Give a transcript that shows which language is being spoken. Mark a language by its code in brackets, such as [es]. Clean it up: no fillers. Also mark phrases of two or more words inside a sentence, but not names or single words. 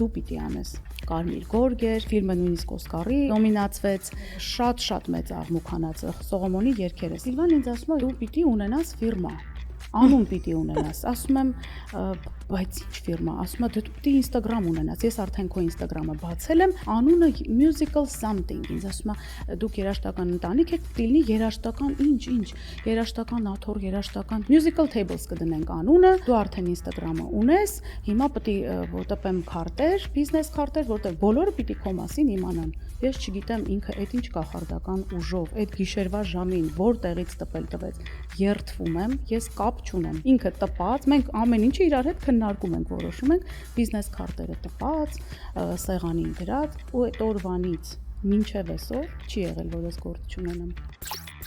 [hy] դու պիտի անես։ Կարմիր գորգ էր, ֆիլմը նույնիսկ Օսկարի նոմինացվեց, շատ մեծ աղմուկանաց Սողոմոնի երգերը։ Սիլվան ինձ ասում է, դու պիտի ունենաս ֆիրմա։ Անուն պիտի ունենաս, ասում եմ, բայց ինչ ֆիրմա, ասում է, դու պիտի Instagram ունենաս, ես արդեն քո Instagram-ը բացել եմ, անունը [en] musical something, [hy] ինձ ասում է, դուք երաժշտական ընտանիք եք, պիտի լինի երաժշտական ինչ, երաժշտական աթոռ, երաժշտական Musical Tables կդնենք անունը, դու արդեն Instagram-ը ունես, հիմա պիտի տպեմ քարտեր, բիզնես քարտեր, որտեղ բոլորը պիտի քո մասին իմանան։ Ես չգիտեմ ինքը այդ ինչ կախարդական ուժով, այդ գիշերվա ժամին, որտեղից տվեց, երդվում եմ, ես կապ չունեմ։ Ինքը տպած, մենք ամեն ինչը իրար հետ քննարկում ենք, որոշում ենք, բիզնես քարտերը տպած, սեղանին դրած ու այդ օրվանից մինչև այսօր չի եղել, որ ես գործ չունենամ։